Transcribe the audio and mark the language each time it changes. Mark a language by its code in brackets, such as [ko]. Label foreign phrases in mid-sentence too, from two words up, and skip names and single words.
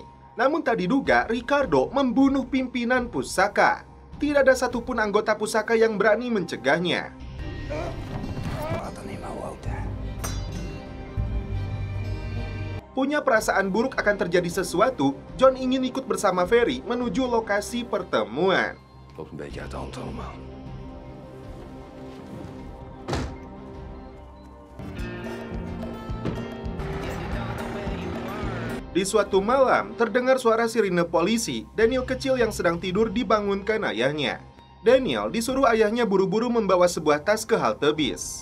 [id] Namun tak diduga, Ricardo membunuh pimpinan Pusaka. Tidak ada satupun anggota Pusaka yang berani mencegahnya. Punya perasaan buruk akan terjadi sesuatu, John ingin ikut bersama Ferry menuju lokasi pertemuan. [nl] Loopt een beetje uit de hand allemaal. [id] Di suatu malam, terdengar suara sirine polisi. Daniel kecil yang sedang tidur dibangunkan ayahnya. Daniel disuruh ayahnya buru-buru membawa sebuah tas ke halte bis.